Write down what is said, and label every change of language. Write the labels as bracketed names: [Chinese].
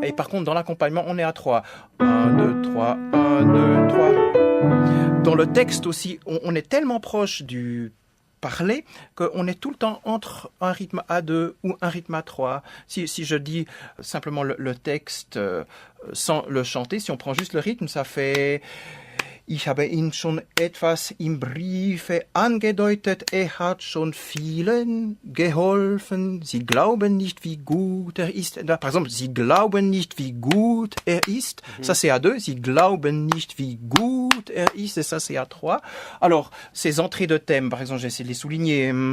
[French] Et par contre, dans l'accompagnement, on est à 3. 1, 2, 3, 1, 2, 3. Dans le texte aussi, on est tellement proche du parler qu'on est tout le temps entre un rythme A2 ou un rythme A3. Si je dis simplement le texte sans le chanter, si on prend juste le rythme, ça fait... [German] Ich habe ihn schon etwas im Briefe angedeutet, hat schon vielen geholfen. Sie glauben nicht, wie gut ist. [French] Par exemple, [German] Sie glauben nicht, wie gut ist. [French] Ça, c'est A2. [German] Sie glauben nicht, wie gut ist. [French] Et ça, c'est A3. Alors, ces entrées de thème, par exemple, j'essaie de les souligner.